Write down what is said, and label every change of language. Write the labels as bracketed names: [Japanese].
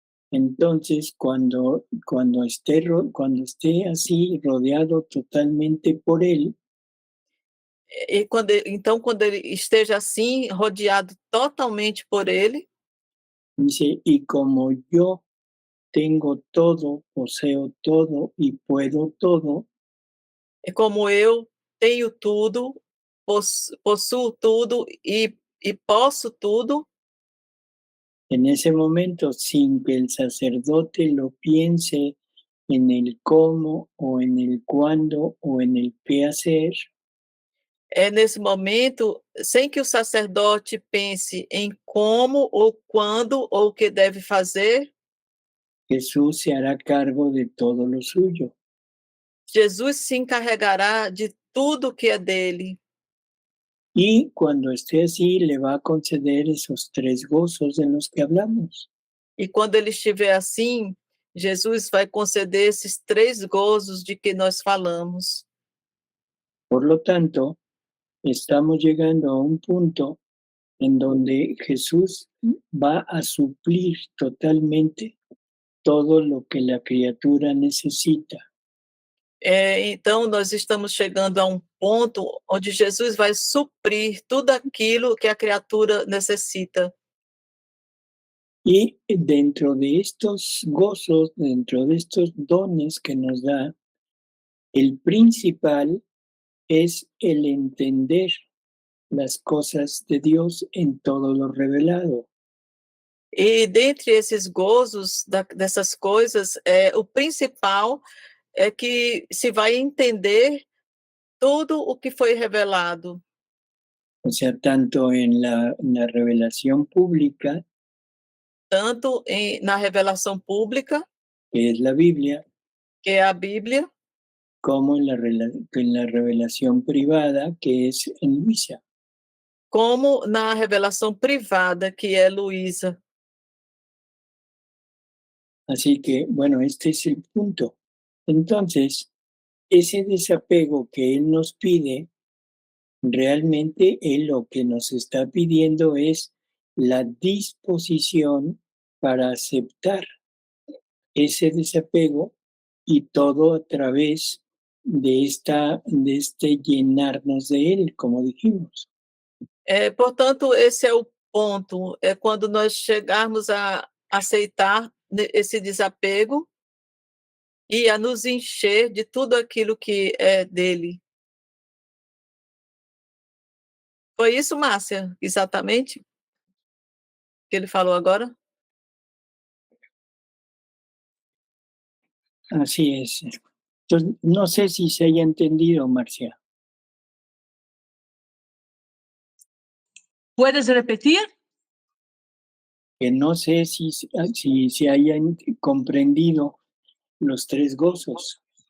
[Spanish] entonces cuando esté así rodeado totalmente por Él, [Portuguese] quando ele esteja assim, rodeado totalmente por ele, [Spanish] dice, y como yo tengo todo, poseo todo y puedo todo, [Portuguese] é como eu tenho tudo, possuo tudo e posso tudo. [Spanish] en ese momento, sin que el sacerdote lo piense en el cómo o en el cuándo o en el qué hacer, [Portuguese] É nesse momento, sem que o sacerdote pense em como ou quando ou o que deve fazer, [Spanish] Jesús se hará cargo de todo lo suyo. [Portuguese] Jesus se encarregará de tudo que é dele. [Spanish] Y cuando esté así, le va a conceder esos 3 gozos de los que hablamos. [Portuguese] E quando ele estiver assim, Jesus vai conceder esses 3 gozos de que nós falamos. [Spanish] Por lo tanto, estamos llegando a un punto en donde Jesús va a suplir totalmente todo lo que la criatura necesita. [Portuguese] Então, nós estamos chegando a um ponto onde Jesus vai suprir tudo aquilo que a criatura necessita. [Spanish] Y dentro de estos gozos, dentro de estos dones que nos da, el principal es el entender las cosas de Dios en todo lo revelado. [Portuguese] E dentre esses gozos, dessas coisas, o principal é que se vai entender tudo o que foi revelado, [Spanish] O sea, tanto en la revelación pública, [Portuguese] tanto na revelação pública, [Spanish] que es la Biblia, [Portuguese] que é a Bíblia, [Spanish] como en la revelación privada, que es en Luisa. [Portuguese] como na revelação privada, que é Luísa. [Spanish] Así que, bueno, este es el punto. Entonces, ese desapego que Él nos pide, realmente Él lo que nos está pidiendo es la disposición para aceptar ese desapego y todo a través de este llenarnos de Él, como dijimos. [Portuguese] Portanto, esse é o ponto, é quando nós chegarmos a aceitar esse desapego e a nos encher de tudo aquilo que é dele. Foi isso, Márcia, exatamente, que ele falou agora? [Spanish] Así es. Entonces, no sé si se haya entendido, Marcia. ¿Puedes repetir? Que no sé si se hayan comprendido los tres gozos.